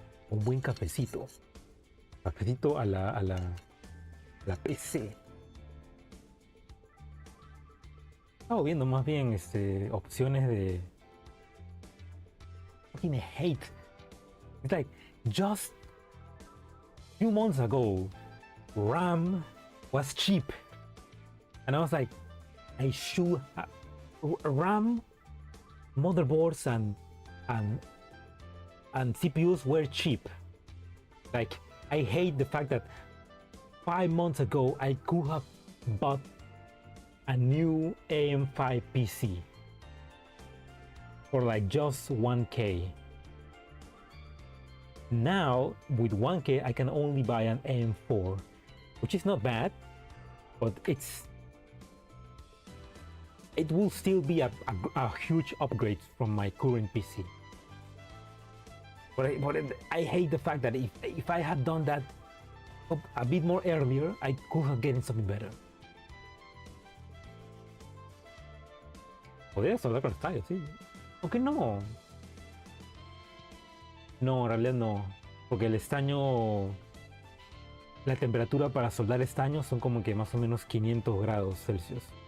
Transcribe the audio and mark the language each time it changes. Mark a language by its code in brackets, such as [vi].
[es] Un buen cafecito. Cafecito a la PC. Estaba viendo más bien opciones de. [en] Fucking hate. It's like just a few months ago, RAM was cheap, and I was like, I should RAM, motherboards and CPUs were cheap. Like, I hate the fact that 5 months ago I could have bought a new AM5 PC for like just 1K. Now with 1K I can only buy an AM4, which is not bad, but it will still be a huge upgrade from my current PC. But I hate the fact that if I had done that a bit more earlier, I could have gotten something better. [es] Podrías hablar con estaño, sí. Aunque no. No, en realidad no. Porque el estaño. La temperatura para soldar estaño son como que más o menos 500 grados Celsius.